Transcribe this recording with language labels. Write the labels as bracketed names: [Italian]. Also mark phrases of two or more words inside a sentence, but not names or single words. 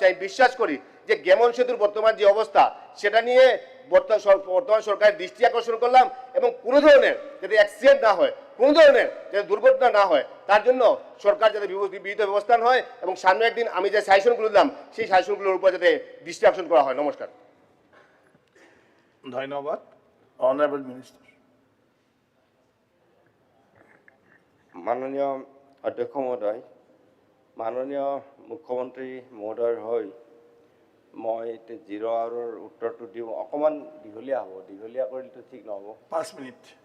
[Bangla] আমি বিশ্বাস করি যে গেমন সেতুর বর্তমান যে অবস্থা, সেটা নিয়ে বর্তমান সরকারের দৃষ্টি আকর্ষণ করলাম, এবং কোনো ধরনের যাতে অ্যাক্সিডেন্ট না হয়, কোনো ধরনের যাতে দুর্ঘটনা না হয়, তার জন্য সরকার যাতে বিহিত ব্যবস্থা হয়, এবং সামনে একদিন আমি যে সাজেশনগুলো দিলাম সেই সাজেশনগুলোর উপর যাতে দৃষ্টি আকর্ষণ করা হয়। নমস্কার। [English] ধন্যবাদ। Honourable Minister. [Assamese] মাননীয় অধ্যক্ষ মহোদয়, মাননীয় মুখ্যমন্ত্ৰী মহোদয়ৰ হৈ মই এতিয়া 0 আৱাৰৰ উত্তৰটো দিওঁ। অকণমান দীঘলীয়া হ'ব, দীঘলীয়া কৰিলেতো ঠিক নহ'ব। 5 মিনিট।